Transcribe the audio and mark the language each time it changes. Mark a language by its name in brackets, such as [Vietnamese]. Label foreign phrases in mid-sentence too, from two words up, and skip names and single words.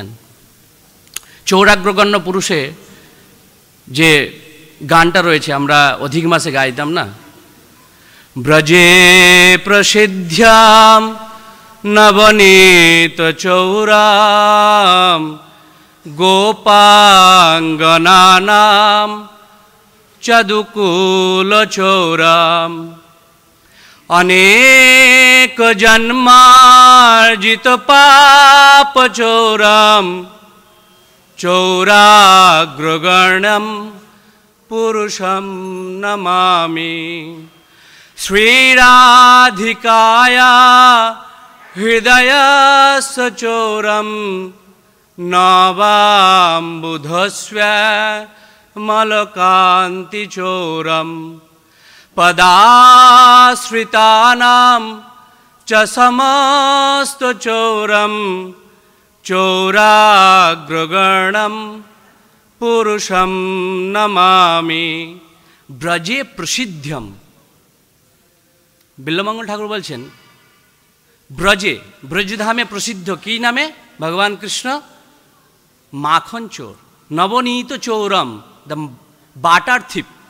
[Bangla] চৌরাগ্রগণ্য পুরুষে যে গানটা রয়েছে, আমরা অধিক মাসে গাইতাম না, [Sanskrit] ব্রজে প্রসিদ্ধ্যাম নবনীত চৌরাম গোপাঙ্গনানাম চদুকুল চৌরাম অনেক জন্মার্জিত পাপ চৌরাম চৌরাগ্রগণম পুরুষম নমামি। শ্রীরাধিকায়া হৃদয় সচোরম নবাম্বুধস্ব মলকান্তিচোরম পদাশ্রিতানাম চ সমস্তচোরম চোরাগ্রগণম পুরুষম নমামি। ব্রজে প্রসিদ্ধম, [Bangla] বিল্বমঙ্গল ঠাকুর বলছেন ব্রজে, ব্রজধামে প্রসিদ্ধ কি নামে? ভগবান কৃষ্ণ মাখন চোর, [Sanskrit] নবনীত চৌরম, [English] the butter thief.